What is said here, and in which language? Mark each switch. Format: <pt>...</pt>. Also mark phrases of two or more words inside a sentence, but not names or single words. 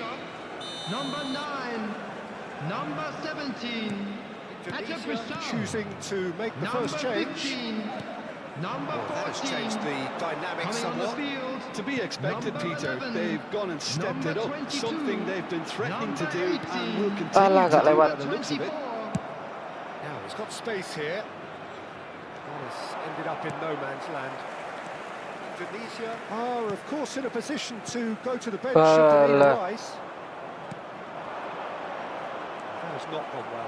<en>Number 9, number 17. Indonesia choosing to make the Number first change. 15, number Well, that has 14. changed the dynamic Coming on the somewhat. field. To be expected, Number Peter. 11, They've gone and stepped it up, number 22, something they've been threatening to number do 18, and will continue</en> <id>Alah,</id> <en>to</en> <id>gak</id> <en>do</en> <id>lewat.</id> <en>by the looks of it. 24. Now he's got space here. Well, it's ended up in no man's land. Indonesia are, of course, in a position to go to the bench should the need</en> <id>Alah.</id> <en>arise. That has not gone well.</en>